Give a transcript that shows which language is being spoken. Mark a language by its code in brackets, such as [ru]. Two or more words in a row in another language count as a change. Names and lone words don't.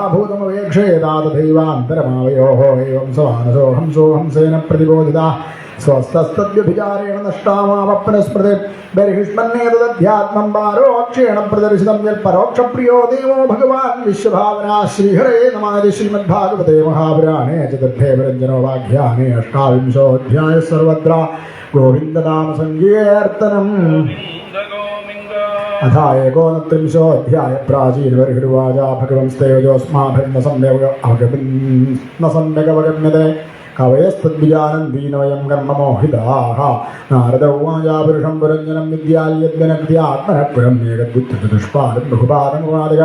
[sa] ഭൂതമവേക്ഷേതാതഥൈവാന്തരമാവയോഃ ഏവം സമാനസോഹം സോഹംസേന പ്രതിബോധിതാ സ്വസ്ഥസ്തദ്വ്യഭിചാരേണ നഷ്ടാമാവപ്നസ്മൃതി ബർഹിഷ്മന്നേതദധ്യാത്മം പാരോക്ഷേണ പ്രദർശിതം യൽ പരോക്ഷപ്രിയോ ദേവോ ഭഗവാൻ വിശ്വഭാവനാ ശ്രീഹരേ നമാതി ശ്രീമദ്ഭാഗവതേ മഹാപുരാണേ ചതുർത്ഥേ പരഞ്ജനോ വാഖ്യാനേ അഷ്ടാവിംശോऽധ്യായ സർവത്ര ഗോവിന്ദനാമസങ്കീർത്തനം अथा एकोनत्रिंशोऽध्याय प्राचीनबर्हिर्वाचा भगवंस्तेजोऽस्माभिर्न सम्यगवगम्यते कवयस्तद्विजानन्तीन वयं कर्ममोहिताः नारद उवाचा पुरुषं पुरञ्जनं विद्याल्यद्विनक्त्यात्मनः पुरं एकद्वित्युष्पादं बहुपादमुपादय